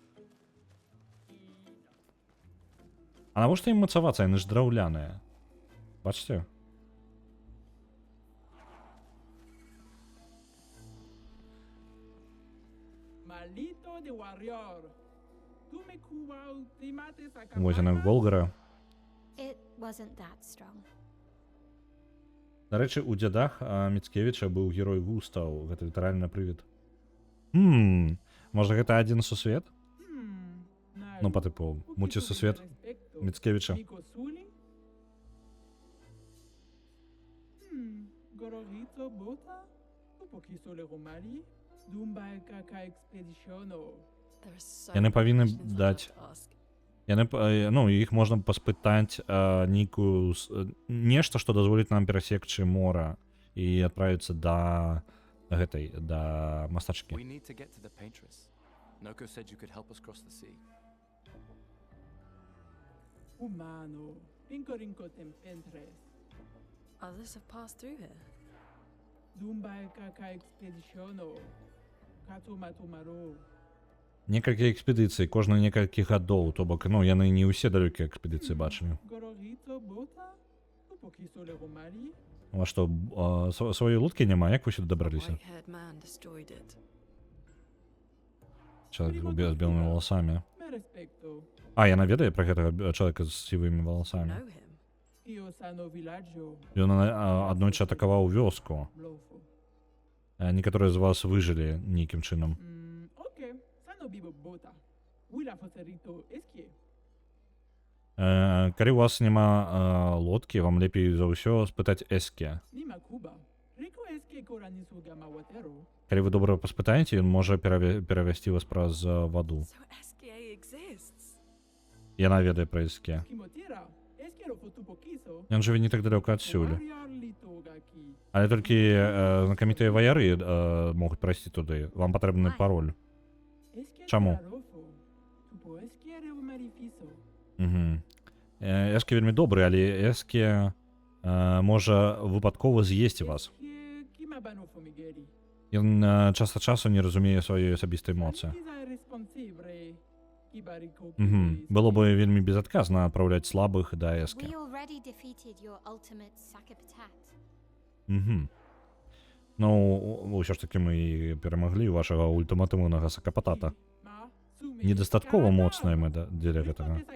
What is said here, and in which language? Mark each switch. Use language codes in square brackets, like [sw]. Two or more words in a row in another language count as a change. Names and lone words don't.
[be] А навошта ім мацавацца? Яны ж драўляныя. Бачце? Вось яна Голгара. [en] It wasn't that strong. [be] Да рэчы, у дзядах Міцкевіча быў герой Густаў. Гэта літаральна прывід. Можа гэта адзін сусвет? Ну, па тыпу, мульцісусвет Міцкевіча. Яны павінны даць... Ну, іх можна паспытаць нейкую... Нешта, што дазволіць нам перасекчы мора і адправіцца да... гэтай, да мастачкі. [en] We need to get to the paintress. Noko said you could help us cross the sea. Humano, Pincorinco Tempentres, Others have passed through here. Dumbai Kaka Expeditiono, Katumatumaro. [be] Некалькі экспедыцый, кожны некалькі гадоў, то бок, ну, яны не ўсе далёкія экспедыцыі бачылі. Gororito Bota, Upokiso Legomari. У вас што, сваёй лодкі няма? Як вы сюды дабраліся? [en] White-haired man destroyed it. [be] Чалавек з белымі валасамі. Me respecto. Яна ведае пра гэтага чалавека з сівымі [en] You [be] валасамі. [en] know him. Io sano villaggio, [be] Ён аднойчы атакаваў вёску. Blofo. Некаторыя з вас выжылі нейкім чынам. Ok, sano bibo Bota. Willa Foserito Esquie. Калі у вас няма лодкі, вам лепей за ўсё спытаць Эске. Nima Cuba. Rico Esquie Coranisu Gamawatero. Калі вы добра паспытаеце, ён можа перавесці вас праз ваду. [en] So SKA exists. [be] Яна ведае пра Эске. Kimotira. Esquero Fotupokiso. Ён жыве не так далёка адсюль. Warrior Litogaki. Але толькі знакамітыя ваяры могуць прайсці туды. Вам патрэбны пароль. Esquie Чаму? Tararofo. Tupo Esquiere Marifiso. Эске вельмі добры, але Эске можа выпадкова з'есці вас. Esquie Kimabano Fomigeri. Ён час ад часу не разумее сваёй асабістай моцы. Antiza responsivre. Kibarico Было бы вельмі безадказна адпраўляць слабых да Эске. [en] We already defeated your ultimate Sakapatat. [be] Ну, ўсё ж такі мы перамаглі вашага ультыматыўнага сакапатата. Недастаткова моцныя мы дзеля гэтага.